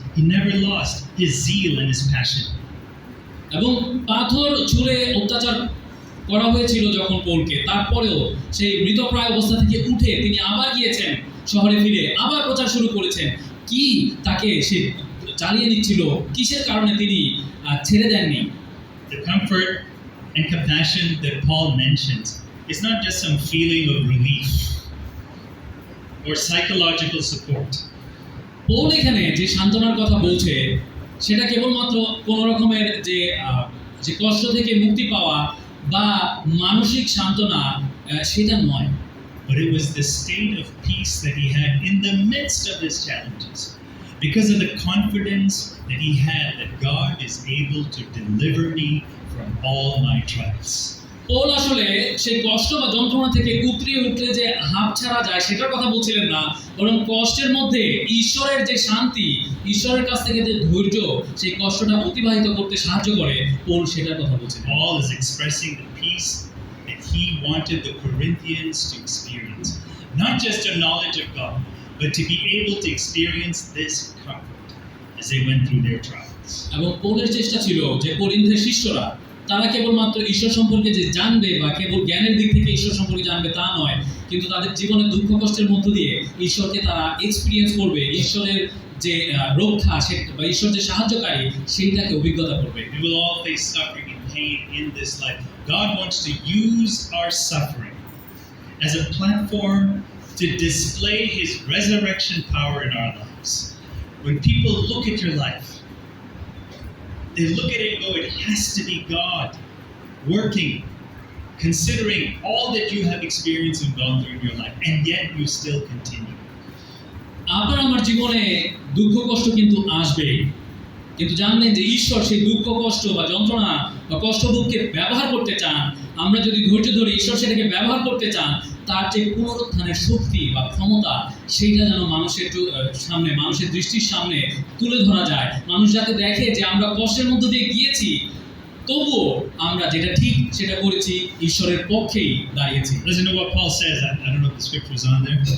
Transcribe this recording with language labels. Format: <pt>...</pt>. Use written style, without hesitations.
<en>He never lost his zeal and his passion.</en> <bn>এবং পাথর ছুঁড়ে অত্যাচার করা হয়েছিল যখন পৌলকে, তারপরেও সেই মৃতপ্রায় অবস্থা থেকে উঠে তিনি আবার গিয়েছেন শহরে ফিরে, আবার প্রচার শুরু করেছেন। কি তাকে সে চালিয়ে নিচ্ছিল, কিসের কারণে তিনি ছেড়ে দেননি?</bn> <en>The comfort and compassion that Paul mentions is not just some feeling of relief or psychological support.</en> <bn>Paul এখানে যে সান্ত্বনার কথা বলছে সেটা কেবলমাত্র কোনো রকমের যে কষ্ট থেকে মুক্তি পাওয়া বা মানসিক সান্ত্বনা সেটা নয়,</bn> <en>But it was the state of peace that he had in the midst of his challenges, because of the confidence that he had that God is able to deliver me from all my trials.</en> <bn>Paul আসলে সেই কষ্ট বা যন্ত্রণা থেকে উতরিয়ে উঠলে যে হাঁপ ছাড়া যায় সেটার কথা বলছিলেন না, বরং কষ্টের মধ্যে ঈশ্বরের যে শান্তি, ঈশ্বরের কাছ থেকে যে ধৈর্য সেই কষ্টটা অতিবাহিত করতে সাহায্য করে, পৌল সেটার কথা বলছিলেন।</bn> <en>Paul is expressing the peace that he wanted the Corinthians to experience, not just a knowledge of God, but to be able to experience this comfort as they went through their trials.</en> <bn>এবং পৌলের চেষ্টা ছিল যে করিন্থের শিষ্যরা তারা কেবলমাত্র ঈশ্বর সম্পর্কে যে জানবে বা কেবল জ্ঞানের দিক থেকে ঈশ্বর সম্পর্কে জানবে তা নয়, কিন্তু তাদের জীবনের দুঃখ কষ্টের মধ্য দিয়ে ঈশ্বরকে তারা এক্সপিরিয়েন্স করবে, ঈশ্বরের যে রক্ষা বা ঈশ্বর যে সাহায্যকারী সেইটাকে অভিজ্ঞতা করবে।</bn> <en>We will all face suffering and pain in this life. God wants to use our suffering as a platform to display his resurrection power in our lives. When people look at your life, they look at it and go, it has to be God working, considering all that you have experienced and gone through in your life, and yet you still continue.</en> <bn>আপনার আমার জীবনে দুঃখ কষ্ট কিন্তু আসবেই, কিন্তু জানলেন যে ঈশ্বর সেই দুঃখ কষ্ট বা যন্ত্রণা বা কষ্টভোগকে ব্যবহার করতে চান। আমরা যদি ধৈর্য ধরে ঈশ্বর সেটাকে ব্যবহার করতে চান, তার যে পুনরুত্থানের শক্তি বা ক্ষমতা সেইটা যেন মানুষের সামনে, মানুষের দৃষ্টির সামনে তুলে ধরা যায়। মানুষ যাতে দেখে যে আমরা কষ্টের মধ্য দিয়ে গিয়েছি, তবুও আমরা যেটা ঠিক সেটা করেছি, ঈশ্বরের পক্ষেই দাঁড়িয়েছি।</bn> <en>Listen to what Paul says. I don't know if the scripture is on there.</en>